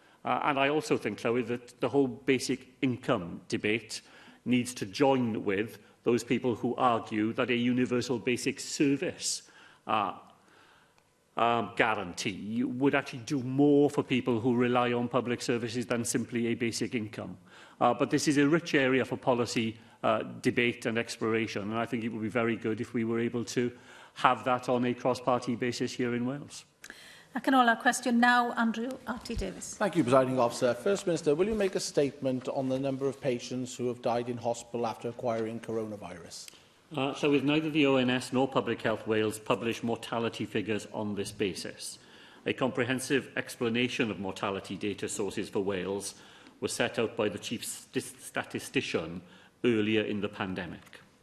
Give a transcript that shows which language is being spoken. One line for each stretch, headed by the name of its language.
English: And I also think, Chloe, that the whole basic income debate needs to join with those people who argue that a universal basic service guarantee would actually do more for people who rely on public services than simply a basic income. But this is a rich area for policy debate and exploration, and I think it would be very good if we were able to have that on a cross-party basis here in Wales.
Welsh: Ac yn ola, cwestiwn naw, Andrew R.T. Davies.
English: Thank you, Presiding Officer. First Minister, will you make a statement on the number of patients who have died in hospital after acquiring coronavirus? So with neither the ONS nor Public Health Wales publish mortality figures on this basis. A comprehensive explanation of mortality data sources for Wales was set out by the Chief Statistician earlier in the pandemic.